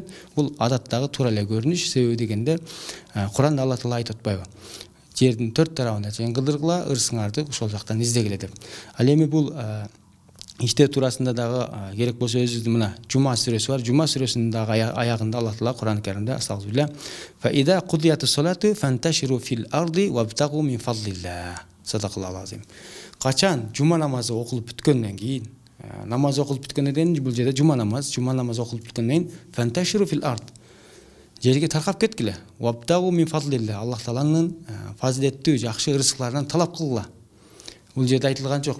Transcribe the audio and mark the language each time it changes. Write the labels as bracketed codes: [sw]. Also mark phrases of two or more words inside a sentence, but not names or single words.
[ky] Бул адаттагы туура эле көрүнүш. Себеби дегенде Куранда Алла Таала айтып атпайбы? Жердин төрт тарабына чейин кыдыргыла, ырысыңарды ошол жактан издегиле деп. Ал эми бул иште туурасында дагы керек болсо өзүбүздүн мына Жума сүрөсү бар. Жума сүрөсүнүн дагы аягында Алла Таала Кур'ан-ы Каримде астагфирулла, [ar] "فإذا قضيت الصلاة فانتشروا في الأرض وابتغوا من فضل الله." صدق الله العظيم. [ky] Качан жума намазы окулуп бүткөндөн кийин, намаз окулуп бүткөндөн кийин бул жерде жума намазы окулуп бүткөндөн кийин [ar] فانتشروا في الأرض. [ky] Жерге таркап кеткиле. [ar] وابتغوا من فضل الله. [ky] Аллах Тааланын фазилеттүү, жакшы ырызыкларынан талап кылгыла. Бул жерде айтылган жок.